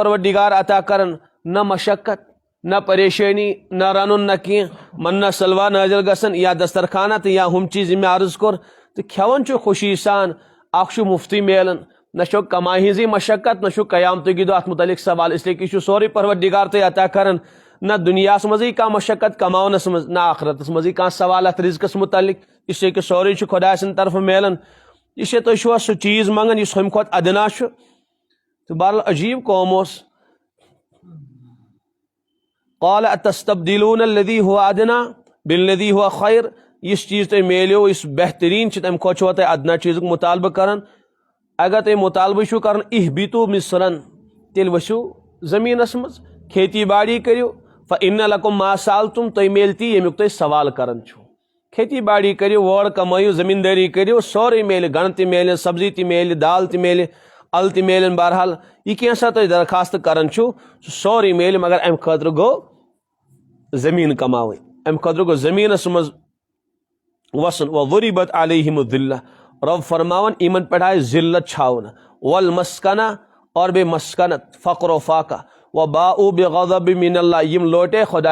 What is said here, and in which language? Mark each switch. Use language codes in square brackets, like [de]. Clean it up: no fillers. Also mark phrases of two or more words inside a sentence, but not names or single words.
[ks] پروردگار عطا کران نہ مشقت نہ پریشٲنی نہ رنُن نہ کینٛہہ منا سلوا نٲزِل گژھان یا دسترخانہ تہٕ یا ہُم چیٖز یِم مےٚ عرض کوٚر تہٕ کھٮ۪وان چھُ خوشی سان اکھ چھُ مُفتٕے میلان نہ چھو کماے ہٕنٛزٕے مشقت نہ چھُ قیامتٕکۍ دۄہ اتھ متعلق سوال [ur] اس لیے کہ [ks] یہِ چھُ سورُے پروردگار تۄہہِ عطا کران نہ دُنیاہس منٛزٕے کانٛہہ مشقت کماونس منٛز نہ آخرتس منٛزٕے کانٛہہ سوال اتھ رزقس متعلق [ur] اس لیے کہ [ks] سورُے چھُ خۄداے سٕنٛدِ طرفہٕ میلان [ur] اس لیے [ks] تُہۍ چھُوا سُہ چیٖز منگان یُس ہُمہِ کھۄتہٕ ادنا چھُ تہٕ بہرحال عجیٖب قوم اوس [ar] قال اتستبدلون الذی هو ادنا بالذی هو خیر [ks] یُس چیٖز تۄہہِ میلیو یُس بہتریٖن چھُ تمہِ کھۄتہٕ چھُوا تُہۍ ادنا چیٖزُک مطالبہٕ کران اگر تُہۍ مطالبہٕ چھُو کران [ar] اہبتو مصرن [ks] تیٚلہِ ؤسِو زٔمیٖنس منٛز کھیتی باڑی کٔرِو [ar] فإن لکم ما سألتم [ks] تۄہہِ میلہِ تی ییٚمیُک تُہۍ سوال کران چھُو کھیتی باڑی کٔرِو وٲر کمٲیِو زٔمیٖندٲری کٔرِو سورُے میلہِ گنڈٕ تہِ میلہِ سبزی تہِ میلہِ دال تہِ میلہِ ال تہِ میلن بہرحال یہِ کینٛژھا تُہۍ درخواست کران چھُو سُہ سورُے میلہِ مگر امہِ خٲطرٕ گوٚو زمیٖن کماوٕنۍ امہِ خٲطرٕ گوٚو زمیٖنس منٛز وسُن [ar] وضربت علیہم الذلہ [ks] رب فرماون یِمن پٮ۪ٹھ آیہِ ذلت چھاونہٕ والمسکنہ اور بیٚیہِ مسکنت فقر و فاقہ [ar] وباؤ بغضب من اللہ [ks] یِم لوٹے خۄداے